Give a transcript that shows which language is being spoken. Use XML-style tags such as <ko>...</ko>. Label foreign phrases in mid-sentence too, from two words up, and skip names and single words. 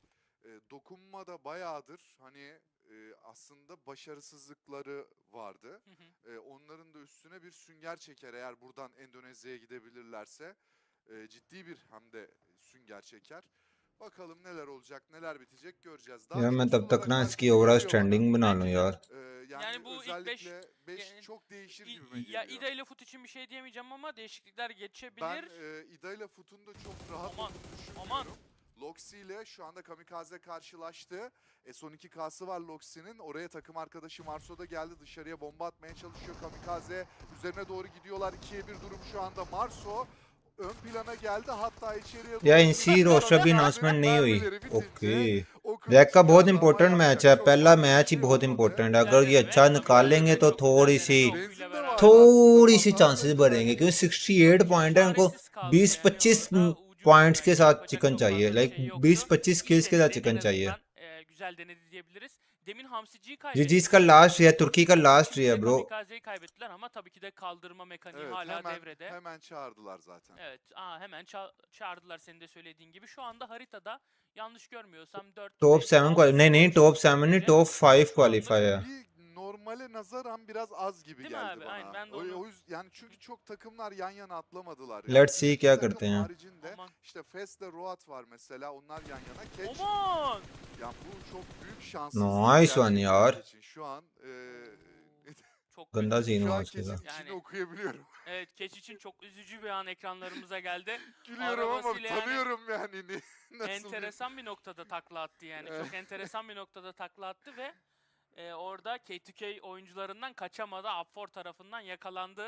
<tr>Dokunma da bayağıdır hani aslında başarısızlıkları vardı. Onların da üstüne bir sünger çeker eğer buradan Endonezya'ya gidebilirlerse ciddi bir hem de sünger çeker. Bakalım neler olacak, neler bitecek göreceğiz.</tr> <hi>यार मैं तब तक ना इसकी</hi> <en>overall standing</en> <hi>बना लूं यार</hi> <tr>Yani bu ilk özellikle 5 çok değişir gibi Ya İda ile Fut için bir şey diyemeyeceğim ama değişiklikler geçebilir. Ben İda ile Fut'un da çok rahat olduğunu düşünmüyorum. Loxi ile şu anda Kamikaze karşılaştı. Son 2 K'sı var Loxi'nin. Oraya takım arkadaşı Marso da geldi. Dışarıya bomba atmaya çalışıyor Kamikaze. Üzerine doğru gidiyorlar. 2'ye 1 durum şu anda. Marso ön plana geldi. Hatta içeriye</tr> <hi>या इनसी रोस्टर की अनाउंसमेंट नहीं हुई ओके रैक का बहुत इंपॉर्टेंट मैच है पहला मैच ही बहुत इंपॉर्टेंट है अगर ये अच्छा निकालेंगे तो थोड़ी सी थोड़ी सी चांसेस बढ़ेंगे क्योंकि 68 पॉइंट है उनको 20-25 पॉइंट्स के साथ चिकन चाहिए लाइक 20-25 किल्स के साथ चिकन चाहिए</hi> <tr>güzel denedi diyebiliriz. Demin Hamsici'yi</tr> <hi>जी</hi> <tr>kaybettiler.</tr> <hi>जिसका लास्ट है तुर्की का लास्ट है ब्रो</hi> <tr>Kamikaze'yi kaybettiler ama tabii ki de kaldırma mekaniği Evet, hala hemen, devrede. hemen çağırdılar zaten. Evet, hemen çağırdılar senin de söylediğin gibi. Şu anda haritada yanlış görmüyorsam 4</tr> <hi>टॉप 7 नहीं टॉप 7 नहीं टॉप 5 क्वालिफाई है</hi> <tr>Bir normale nazaran biraz az gibi Değil mi geldi abi? bana. Aynen, ben de O onu- yüzden yani çünkü çok takımlar yan yana atlamadılar.</tr> <en>Let's see</en> <tr>iki</tr> <hi>क्या</hi> <tr>takım</tr> <hi>करते हैं</hi> <tr>haricinde Aman. işte Fest'le Roat var mesela, onlar yan yana. Catch, Aman! yani bu çok büyük şanssızlık.</tr> <en>Nice one</en> <hi>यार</hi> <tr>Için. Şu an Çok</tr> <hi>गंदा</hi> <tr>kötü.</tr> <hi>सीन</hi> <tr>şu</tr> <hi>हुआ</hi> <tr>an</tr> <hi>उसके</hi> <tr>Catch'in</tr> <hi>साथ</hi> <tr>içini Yani- okuyabiliyorum. Evet, Keç için çok üzücü bir an ekranlarımıza geldi. Gülüyorum ama Arabasıyla yani- tanıyorum yani. Nasıl Enteresan bir noktada takla attı yani. Çok enteresan bir noktada takla attı ve orada K2K oyuncularından kaçamadı. Upfor tarafından yakalandı.</tr>